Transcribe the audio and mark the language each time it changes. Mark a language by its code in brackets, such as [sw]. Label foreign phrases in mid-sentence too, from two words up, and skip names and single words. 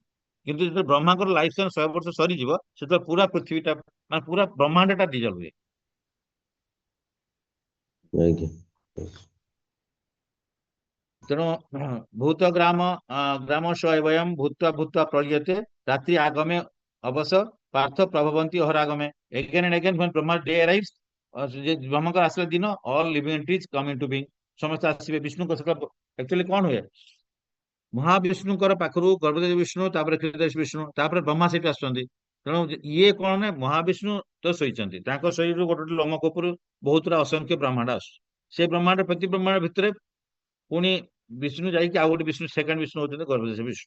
[or] କିନ୍ତୁ ଯେତେବେଳେ ବ୍ରହ୍ମାଙ୍କର [en] life time [or] 100 ବର୍ଷ ସରିଯିବ, ସେତେବେଳେ ପୁରା ପୃଥିବୀଟା, ମାନେ ପୁରା ବ୍ରହ୍ମାଣ୍ଡଟା ଡିଜଲ ହୁଏ। ଆଜ୍ଞା [sa] ତେଣୁ ଭୂତ ଗ୍ରାମ ସ୍ୱୟଂ ଭୂତ୍ୱା ଭୂତ୍ୱା ପ୍ରଳୀୟତେ ରାତ୍ରି ଆଗମେ ଅବଶ ପାର୍ଥ ପ୍ରଭବନ୍ତି ଅହରାଗମେ। [en] again and again when Brahma day arrives, [or] ବ୍ରହ୍ମଙ୍କର ଆସିଲା ଦିନ, [en] all living entities come into being, [or] ସମସ୍ତେ ଆସିବେ। ବିଷ୍ଣୁଙ୍କ ସହିତ ଆକ୍ଚୁଆଲି କଣ ହୁଏ, ମହାବିଷ୍ଣୁଙ୍କର ପାଖରୁ ଗର୍ଭଦେବ ବିଷ୍ଣୁ, ତାପରେ କ୍ଷୀରଦେଶ ବିଷ୍ଣୁ, ତାପରେ ବ୍ରହ୍ମା ସେଠି ଆସୁଛନ୍ତି। ତେଣୁ ଇଏ କଣ ନା, ମହାବିଷ୍ଣୁ ତ ଶୋଇଛନ୍ତି, ତାଙ୍କ ଶରୀରରୁ ଗୋଟେ ଗୋଟେ ଲୋମକୂପରୁ ବହୁତରା ଅସଂଖ୍ୟ ବ୍ରହ୍ମାଣ୍ଡ ଆସୁଛି। ସେ ବ୍ରହ୍ମାଣ୍ଡ, ପ୍ରତି ବ୍ରହ୍ମାଣ୍ଡ ଭିତରେ ପୁଣି ବିଷ୍ଣୁ ଯାଇକି ଆଉ ଗୋଟେ ବିଷ୍ଣୁ, ସେକେଣ୍ଡ ବିଷ୍ଣୁ ହଉଛନ୍ତି ଗର୍ଭଦେଶ ବିଷ୍ଣୁ।